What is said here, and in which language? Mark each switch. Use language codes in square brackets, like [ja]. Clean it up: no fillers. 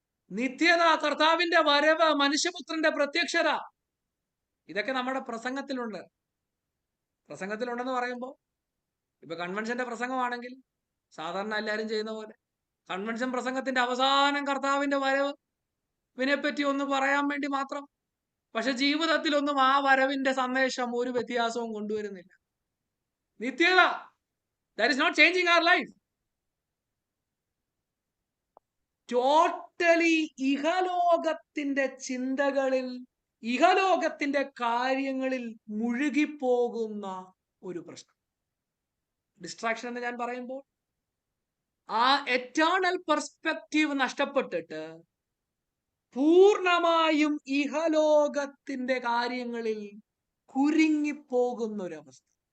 [ml] നിത്യത, കർത്താവിന്റെ വരവ്, മനുഷ്യപുത്രന്റെ പ്രത്യക്ഷത, ഇതൊക്കെ നമ്മുടെ പ്രസംഗത്തിലുണ്ടെന്ന് പറയുമ്പോൾ, ഇപ്പൊ കൺവെൻഷന്റെ പ്രസംഗമാണെങ്കിൽ സാധാരണ എല്ലാവരും ചെയ്യുന്ന പോലെ കൺവെൻഷൻ പ്രസംഗത്തിന്റെ അവസാനം കർത്താവിന്റെ വരവിനെപ്പറ്റി ഒന്ന് പറയാൻ വേണ്ടി മാത്രം. പക്ഷെ ജീവിതത്തിലൊന്നും ആ വരവിന്റെ സന്ദേശം ഒരു വ്യത്യാസവും കൊണ്ടുവരുന്നില്ല. [en] നിത്യത, that is not changing our life. [ml] Totally ഇഹലോകത്തിന്റെ ചിന്തകളിൽ, ഇഹലോകത്തിന്റെ കാര്യങ്ങളിൽ മുഴുകിപ്പോകുന്ന ഒരു പ്രശ്നം. ഡിസ്ട്രാക്ഷൻ എന്ന് ഞാൻ പറയുമ്പോൾ ആ എറ്റേണൽ പെർസ്പെക്റ്റീവ് നഷ്ടപ്പെട്ടിട്ട് പൂർണ്ണമായും ഇഹലോകത്തിന്റെ കാര്യങ്ങളിൽ കുരുങ്ങിപ്പോകുന്ന ഒരവസ്ഥ.